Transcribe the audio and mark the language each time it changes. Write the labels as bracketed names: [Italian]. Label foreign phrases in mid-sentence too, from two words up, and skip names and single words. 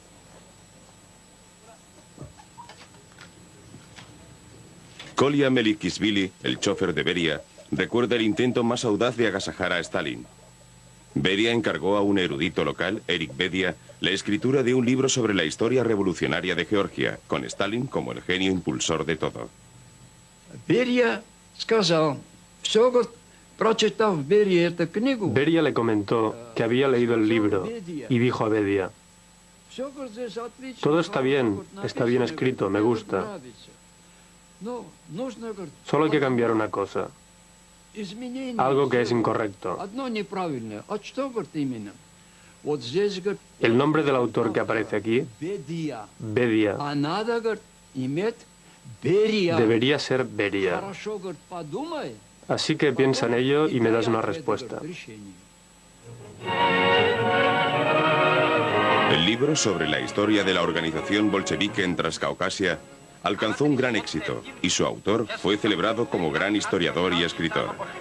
[Spanish] Kolya Melikishvili, el chofer de Beria, recuerda el intento más audaz de agasajar a Stalin. Beria encargó a un erudito local, Erik Bedia, la escritura de un libro sobre la historia revolucionaria de Georgia, con Stalin como el genio impulsor de todo. [Russian] Берия сказал, все, говорит, прочитав Берия эту книгу, [Spanish] Beria le comentó que había leído el libro y dijo a Bedia: [Russian] все, говорит, здесь отлично, [Spanish] todo está bien [Russian] написано, [Spanish] escrito, me [Russian] говорит, [Spanish] gusta. [Russian] нравится. Но нужно, говорит, [Spanish] Solo hay que cambiar una cosa, [Russian] изменение, [Spanish] algo que es [Russian] всё, [Spanish] incorrecto. [Russian] одно неправильное. А что, говорит, именно? Вот здесь, говорит, [Spanish] El nombre del autor que aparece aquí, [Russian] Бедия. [Spanish] Bedia, [Russian] А надо, говорит, иметь Берия. [Spanish] debería ser Beria. [Russian] Хорошо, говорит, подумай. [Spanish] Así que piensa en ello y me das una respuesta. El libro sobre la historia de la organización bolchevique en Transcaucasia alcanzó un gran éxito y su autor fue celebrado como gran historiador y escritor.